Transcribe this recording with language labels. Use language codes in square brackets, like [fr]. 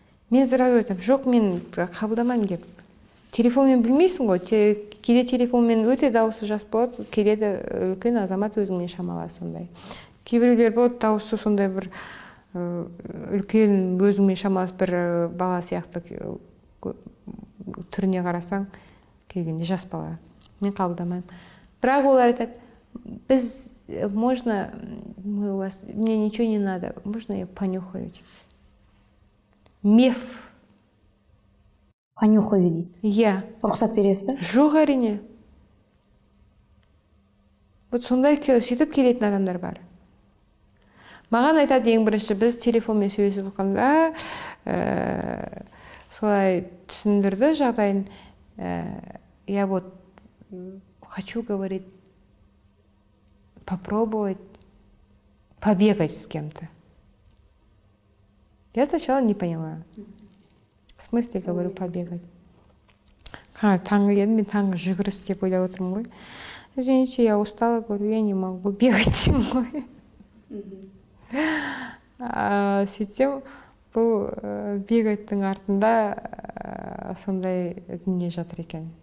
[kk] Мен сразу айтам, жоқ, мен қабылдамаймын деп. Телефонмен білмейсің ғой, кейде телефонмен өте дауысы жас болады, келеді үлкен азамат өзіңмен шамалас сондай. Кейбіреулер болады, дауысы сондай бір үлкен өзіңмен шамалас бір бала сияқты түріне қарасаң, келгенде жас бала. Мен қабылдамаймын. Бірақ олар айтады, біз, [ru] можно, мне ничего не надо, можно я понюхаю? Меф. Понюхаю [kk] дейді. Иә. Рұқсат бересіз бе? Жоқ әрине. Вот сондай сөйтіп келетін адамдар бар. Маған айтады ең бірінші, біз телефонмен сөйлесіп отқанда солай түсіндірді жағдайын. [ru] Я вот хочу, говорить, попробовать побегать с кем-то. Я сначала не поняла. В смысле, говорю, побегать. [kk] Таңғы едім, мен таңғы жүгіріс деп ойлап отырмын ғой. [ru] Извините, я устала, говорю, я не могу бегать зимой. [kk] Сөйтсем, бұл бегайттың артында сондай дүние жатыр екен.